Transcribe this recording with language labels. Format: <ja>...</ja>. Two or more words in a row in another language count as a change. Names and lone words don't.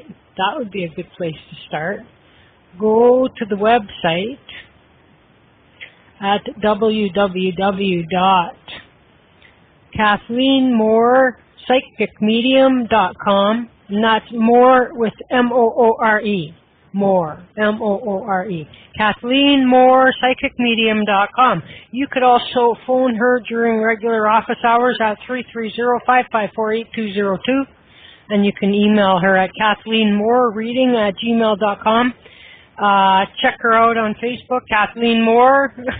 <en>That would be a good place to start. Go to the website at www.KathleenMoorePsychicMedium.com, and that's more with M-O-O-R-E, more, M-O-O-R-E, KathleenMoorePsychicMedium.com. You could also phone her during regular office hours at 330-554-8202, and you can email her at KathleenMooreReading@gmail.com. Check her out on Facebook, Kathleen Moore.</en>